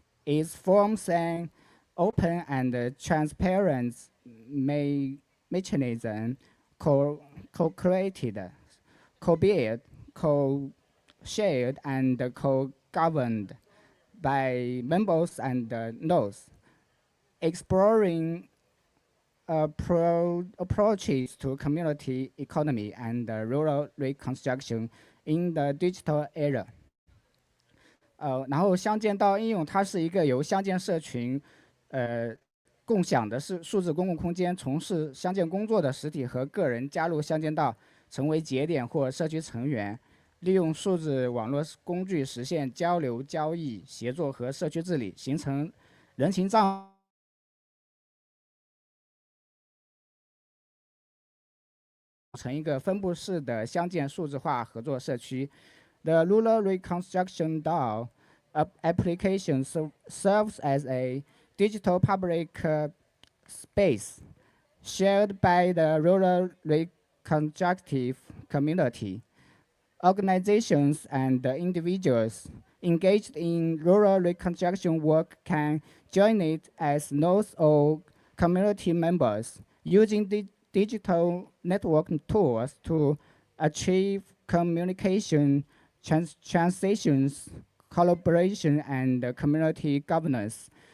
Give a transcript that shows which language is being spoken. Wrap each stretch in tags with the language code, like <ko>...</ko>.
<en>It forms an open and transparent mechanism co-created, co-built, co-shared, and co-governed by members and nodes, exploring approaches to community economy and rural reconstruction in the digital era。</en> <zh>然后乡间道应用它是一个由乡间社群，共享的数字公共空间，从事乡间工作的实体和个人加入乡间道，成为节点或社区成员，利用数字网络工具实现交流、交易、协作和社区治理，形成人情账。成一个分布式的乡间数字化合作社区。</zh> <en>The Rural Reconstruction DAO application serves as a digital public space shared by the rural reconstructive community. Organizations and individuals engaged in rural reconstruction work can join it as nodes or community members using digital network tools to achieve communication, transitions, collaboration, and community governance.</en>